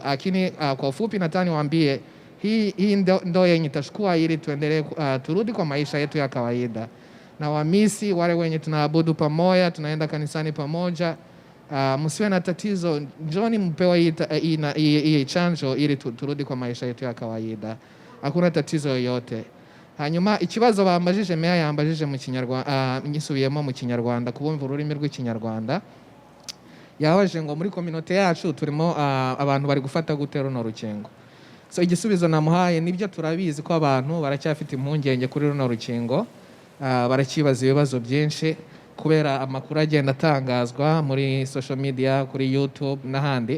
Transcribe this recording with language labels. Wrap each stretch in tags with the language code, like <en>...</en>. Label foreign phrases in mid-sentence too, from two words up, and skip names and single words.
<sw>Lakini kwa ufupi nataka niwaambie hii ndo yenye itachukua ili tuendelee turudi kwa maisha yetu ya kawaida. Na wamisi wale wenye tunaabudu pamoja, tunaenda kanisani pamoja, msiwe na tatizo, njoni mpewe hii chanjo ili turudi kwa maisha yetu ya kawaida. Hakuna tatizo yoyote.</sw> <rw>Hanyuma ikibazo bambajije meya yambajije mu Kinyarwanda, nyisubiyemo mu Kinyarwanda kubumva ururimi rw'Ikinyarwanda. yabaje ngo muri community yacu turimo abantu bari gufata gute runo rukingo. So igisubizo namuhaye nibyo turabizi ko abantu baracyafite impungenge kuri runo rukingo, barakibaza ibibazo byinshi kubera amakuru agenda atangazwa muri</rw> <en>social media,</en> <rw>kuri YouTube n'ahandi.</rw>